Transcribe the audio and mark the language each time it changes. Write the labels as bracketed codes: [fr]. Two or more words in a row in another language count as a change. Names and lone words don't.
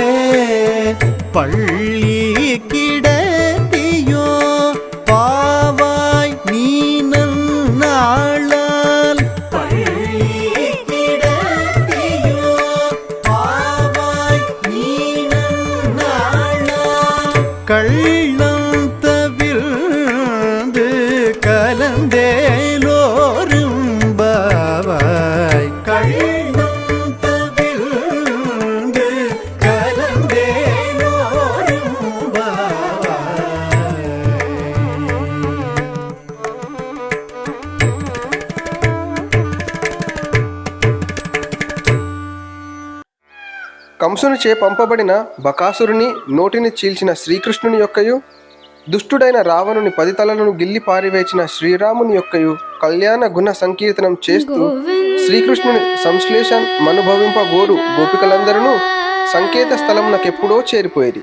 [ta] பள்ளி கிடத்தியோ பாவாய் நீனன் நாளால் பள்ளி கிடத்தியோ பாவாய் நீனன் நாளால் கள்ளம் தவிர்ந்து கலந்தேலோரும் பாவாய் கள்ளம் தவிர்ந்து கலந்தேலோரும் பாவாய். [te] కంసునిచే పంపబడిన బకాసురుని నోటిని చీల్చిన శ్రీకృష్ణుని యొక్కయు దుష్టుడైన రావణుని 10 తలలను గిల్లి పారివేచిన శ్రీరాముని యొక్కయు కళ్యాణ గుణ సంకీర్తనం చేస్తూ శ్రీకృష్ణుని సంశ్లేషం అనుభవింపగోరు గోపికలందరూ సంకేత స్థలమునకెప్పుడో చేరిపోయేది.